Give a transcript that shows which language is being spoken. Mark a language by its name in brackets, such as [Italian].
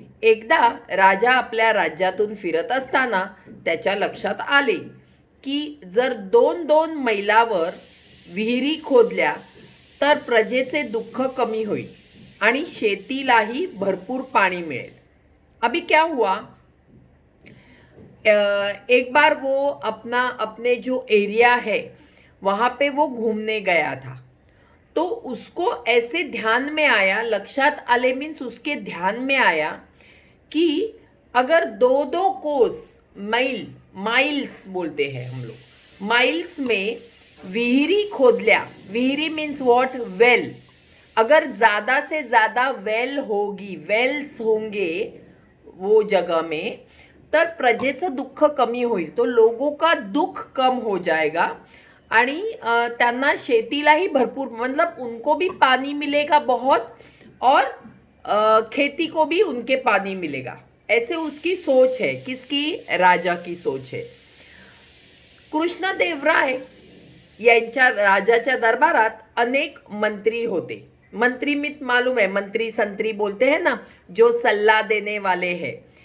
[Marathi] एकदा राजा आपल्या राज्यातून फिरत असताना त्याच्या लक्षात आले की जर 2-2 मैलावर विहिरी खोदल्या तर प्रजेचे दुःख कमी होईल आणि शेतीलाही भरपूर पाणी मिळेल. [Hindi] अभी क्या हुआ, एक बार वो अपने जो एरिया है वहाँ पे वो घूमने गया था. तो उसको ऐसे ध्यान में आया, [Marathi] लक्षात आले [Hindi] मीन्स उसके ध्यान में आया कि अगर 2-2 कोस, माइल्स बोलते हैं हम लोग, माइल्स में विहिरी खोदल्या. विहिरी मीन्स व्हाट? वेल. अगर ज़्यादा से ज़्यादा वेल होगी, वेल्स होंगे वो जगह में, [Marathi] तर प्रजेचं दुःख कमी होईल. [Hindi] तो लोगों का दुख कम हो जाएगा [Marathi] आणि त्यांना शेतीलाही भरपूर, [Hindi] मतलब उनको भी पानी मिलेगा बहुत और खेती को भी उनके पानी मिलेगा. ऐसे उसकी सोच है. किसकी? राजा की सोच है. [Marathi] कृष्णदेवराय यांच्या राजाच्या दरबारात अनेक मंत्री होते. [Hindi] मंत्री मित मालूम है, मंत्री संत्री बोलते हैं ना, जो सल्ला देने वाले हैं.